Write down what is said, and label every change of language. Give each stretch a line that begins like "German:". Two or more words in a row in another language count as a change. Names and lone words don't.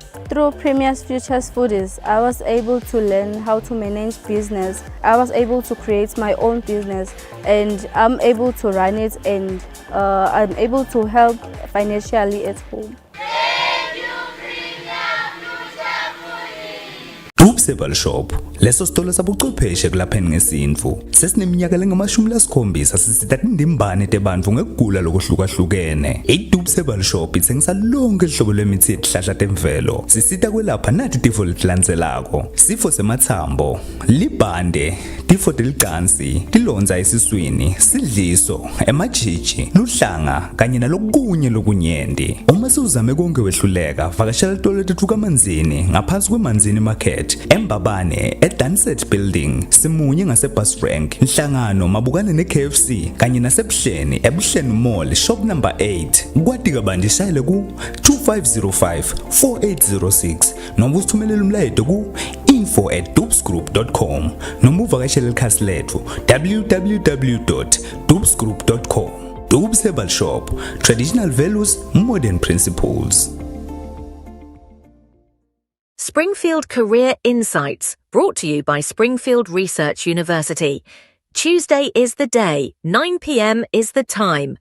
English: Through Premier's Futures Foodies, I was able to learn how to manage business. I was able to create my own business, and I'm able to run it, and I'm able to help financially at home.
Swati: Table Shop, leso sitolo sabuchwepheshe kulapheni ngesintfu. Sesineminyaka lengama-70 sisita tindimbane tebantfu ngekugula lokuhlukahlukene. Table Shop itsengisa lonke hlobo lwemithi yetihlahla temvelo. Sisita kwelapha nati tifo letilandzelako: sifo semathambo, libhande, tifo telicansi, tilonza esiswini, sidliso, emajiji, luhlanga kanye nalokunye lokunyenti. Uma siuzame konke wehluleka, vakashela tolo letitfuka manzini ngaphansi kwemanzini market Mbabane eDanset Building, Simunye ngase-Bus Rank, Nhlangano mabukane ne-KFC kanye nasebuhleni ebuhleni Mall shop number 8. Kwati kabandi shayele ku 2505 4806 noma usithumelele umlayeto ku info@dupsgroup.com noma uvakashele ikhasi lethu www.dupsgroup.com.
English: Dupes Herbal Shop, traditional values, modern principles. Springfield Career Insights, brought to you by Springfield Research University. Tuesday is the day, 9 p.m. is the time.